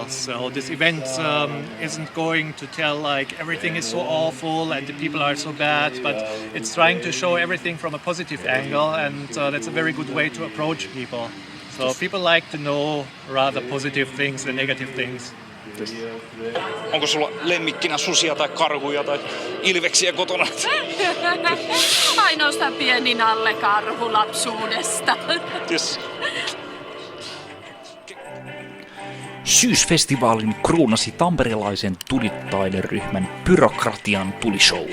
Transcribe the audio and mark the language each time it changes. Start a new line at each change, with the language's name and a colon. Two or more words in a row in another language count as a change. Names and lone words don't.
English: So this event isn't going to tell like everything is so awful and the people are so bad, but it's trying to show everything from a positive angle, and that's a very good way to approach people. So people like to know rather positive things than negative things.
Finnish: Onko sulla lemmikkinä susia tai karhuja tai ilveksiä kotona? Ainoastaan pieni nallekarhu lapsuudesta.
English: Yes.
Finnish: Syysfestivaalin kruunasi tamperelaisen tulitaideryhmän Byrokratian tulishow.